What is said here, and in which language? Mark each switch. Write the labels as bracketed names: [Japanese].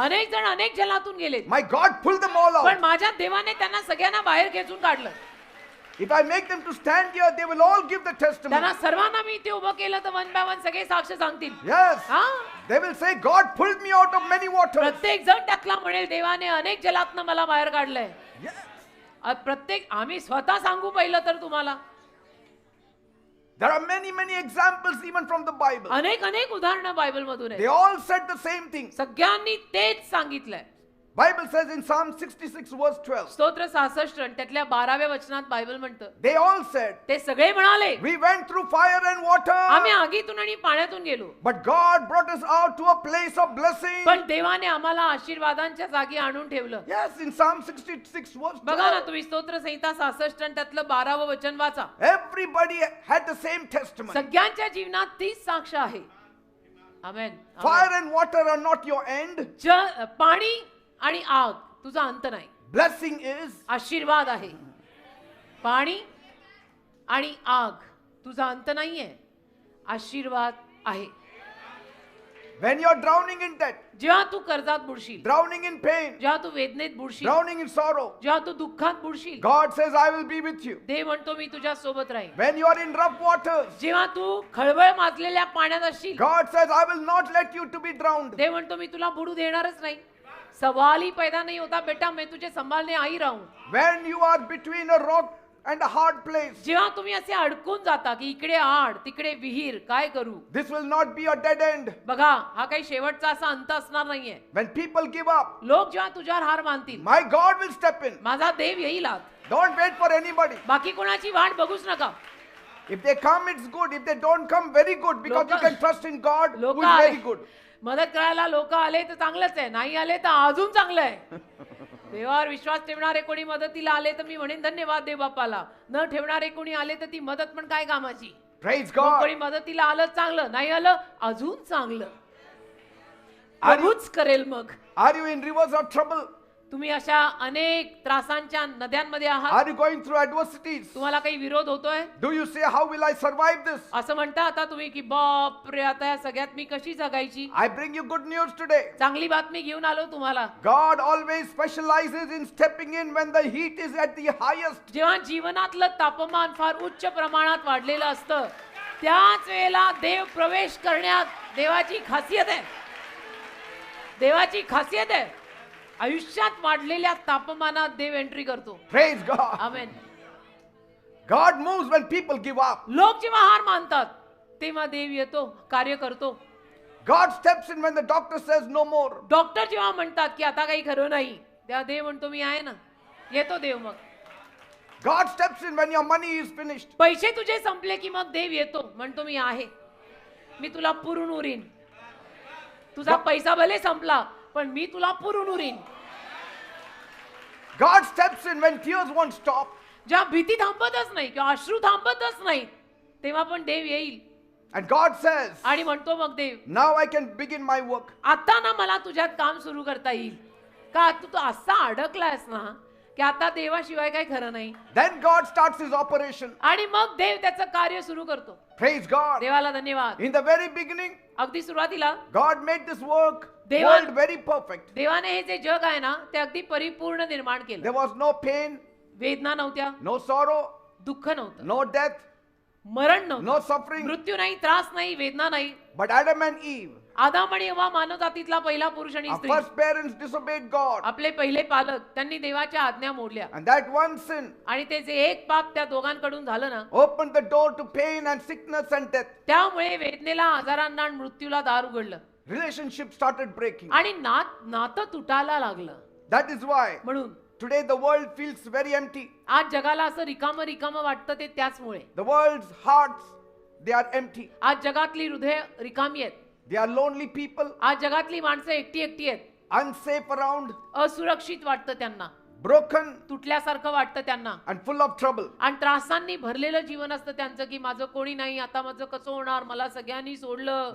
[Marathi] अनेक जण अनेक जलातून गेलेत, [English] My God pulled them all [Marathi] पण [English] out. [Marathi] माझ्या देवाने त्यांना सगळ्यांना बाहेर खेचून काढलं. [English] If I make them to stand here, they will all give the testimony. [Marathi] त्यांना सर्वांना मी इथे उभं केलं तर [English] one by one [Marathi] सगळे साक्ष सांगतील. [English] Yes. [Marathi] हा, [English] They will say, God pulled me out of many waters. [Marathi] प्रत्येक जण त्यातला म्हणेल देवाने अनेक जलातनं मला बाहेर काढलंय. [English] Yes. [Marathi] प्रत्येक आम्ही स्वतः सांगू पहिलं तर तुम्हाला [English] There are many examples even from the Bible. [Marathi] अनेक अनेक उदाहरणं बायबल मधून [English] They [Marathi] आहेत. [English] all said the same thing. [Marathi] सगळ्यांनी तेच सांगितलंय. [English] Bible says in Psalm 66 verse 12, [Marathi] स्तोत्र 66 आणि त्यातल्या 12व्या वचनात बायबल म्हणतं, [English] they all said, [Marathi] ते सगळे म्हणाले [English] we went through fire and water, [Marathi] आम्ही आगीतून आणि पाण्यातून गेलो, [English] but God brought us out to a place of blessing. [Marathi] पण देवाने आम्हाला आशीर्वादांच्या जागी आणून ठेवलं. [English] Yes, in Psalm 66 verse [Marathi] बघा ना [English] 12, [Marathi] तुम्ही स्तोत्र संहिता 66 आणि त्यातलं 12वं वचन वाचा. [English] everybody had the same testimony. [Marathi] सगळ्यांच्या जीवनात तीच साक्ष आहे. आमेन. [English] Fire and water are not your end. [Marathi] पाणी आणि आग तुझा अंत नाही. [English] Blessing is [Marathi] आशीर्वाद आहे. पाणी आणि आग तुझा अंत नाहीये. आशीर्वाद आहे. [English] when you're drowning in debt, [Marathi] जेव्हा तू कर्जात बुडशील, [English] drowning in pain, [Marathi] जेव्हा तू वेदनेत बुडशील, [English] drowning in sorrow, [Marathi] जेव्हा तू दुःखात बुडशील, [English] God says, I will be with you. [Marathi] देव म्हणतो मी तुझ्या सोबत राहीन. [English] When you are in rough waters, [Marathi] जेव्हा तू खळबळ माजलेल्या पाण्यात असशील, [English] God says, I will not let you to be drowned. [Marathi] देव म्हणतो मी तुला बुडू देणारच नाही. [Hindi] सवाल ही पैदा नहीं होता बेटा मैं तुझे संभालने आई राहूं. [English] When you are between a rock and a hard place, [Marathi] जेव्हा तुम्ही असे अडकून जाता की इकडे आड तिकडे विहीर काय करू, [English] this will not be a dead end. [Marathi] बघा हा काही शेवटचा असा अंत असणार नाहीये. [English] When people give up, [Marathi] लोक जेव्हा तुझ्यावर हार मानतील, [English] my God will step in. [Marathi] माझा देव येईल आत. [English] Don't wait for anybody. [Marathi] बाकी कोणाची वाट बघूच नका. [English] If they come, it's good. If they don't come, very good. Because you [Marathi] Loka- [English] can trust in God, who [Marathi] लोक [English] is very good. [Marathi] मदत करायला लोक आले तर चांगलंच आहे, नाही आले तर अजून चांगलं आहे. देवावर विश्वास ठेवणारे कोणी मदतीला आले तर मी म्हणेन धन्यवाद देव बाप्पाला. न ठेवणारे कोणी आले तर ती मदत पण काय कामाची. [English] Praise [Marathi] मग [English] God. [Marathi] कोणी मदतीला आलं चांगलं, नाही आलं अजून चांगलं. [English] Are you- [Marathi] प्रभूच करेल मग. [English] Are you in rivers of trouble? [Marathi] तुम्ही अशा अनेक त्रासांच्या नद्यांमध्ये आहात. [English] Are you going through adversities? [Marathi] तुम्हाला काही विरोध होतोय. [English] Do you say, how will I survive this? [Marathi] असं म्हणता आता तुम्ही की बाप रे आता या सगळ्यात मी कशी जगायची. [English] I bring you good news today. [Marathi] चांगली बातमी घेऊन आलो तुम्हाला. [English] God always specializes in stepping in when the heat is at the highest. [Marathi] जेव्हा जीवनातलं तापमान फार उच्च प्रमाणात वाढलेलं असतं त्याच वेळेला देव प्रवेश करण्यात देवाची खासियत आहे. देवाची खासियत आहे. आयुष्यात वाढलेल्या तापमानात देव एंट्री करतो. [English] Praise God. [Marathi] Amen. [English] God moves when people give up. [Marathi] लोक जेव्हा हार मानतात तेव्हा देव येतो, कार्य करतो. [English] God steps in when the doctor says no more. [Marathi] Doctor जेव्हा म्हणतात की आता काही खरं नाही तेव्हा देव म्हणतो मी आहे ना. येतो देव मग. [English] God steps in when your money is finished. [Marathi] पैसे तुझे संपले की मग देव येतो, म्हणतो मी आहे, मी तुला पुरून उरीन. तुझा पैसा भले संपला पण मी तुला पुरून उरीन. [English] God steps in when tears won't stop. [Marathi] जेव्हा भीती थांबतच नाही किंवा अश्रू थांबतच नाही तेव्हा पण देव येईल. [English] And God says, [Marathi] आणि म्हणतो मग देव [English] now I can begin my work. [Marathi] आता ना मला तुझ्यात काम सुरू करता येईल. का तू असा अडकलायस ना की आता देवाशिवाय काही खरं नाही. [English] Then God starts his operation. [Marathi] आणि मग देव त्याचं कार्य सुरू करतो. [English] Praise God. [Marathi] देवाला धन्यवाद. [English] In the very beginning, [Marathi] अगदी सुरुवातीला [English] God made this world [Marathi] Devan- [English] very perfect. [Marathi] देवाने हे जे जग आहे ना ते अगदी परिपूर्ण निर्माण केलं. [English] There was no pain, [Marathi] वेदना नव्हत्या, [English] no sorrow, [Marathi] दुःख नव्हतं, [English] no death, [Marathi] मरण [English] no [Marathi] नव्हतं, [English] suffering. [Marathi] मृत्यू नाही, त्रास नाही, वेदना नाही. [English] But Adam and Eve, [Marathi] आदाम आणि हवा मानवजातीतला पहिला पुरुष आणि [English] our [Marathi] स्त्री, [English] first parents, disobeyed God. [Marathi] आपले पहिले पालक त्यांनी देवाच्या आज्ञा मोडल्या. [English] And that one sin [Marathi] आणि ते जे एक पाप त्या दोघांकडून झालं ना [English] opened the door to pain and sickness and death. [Marathi] त्यामुळे वेदनेला, आजारांना आणि मृत्यूला दार उघडलं. [English] Relationships started breaking. [Marathi] आणि नातं तुटायला लागलं. [English] That is why [Marathi] म्हणून [English] today the world feels very empty. [Marathi] आज जगाला असं रिकामं रिकामं वाटतं ते त्याचमुळे. [English] The world's hearts, they are empty. [Marathi] आज जगातली हृदय रिकामी आहेत. [English] They are lonely people, [Marathi] आज जगातली माणसं एकटी एकटी आहेत. [English] unsafe around, [Marathi] असुरक्षित वाटतं त्यांना, [English] broken [Marathi] तुटल्यासारखं वाटतं त्यांना, [English] and full of trouble. [Marathi] आणि त्रासांनी भरलेलं जीवन असतं त्यांचं की माझं कोणी नाही, आता माझं कसं होणार, मला सगळ्यांनी सोडलं.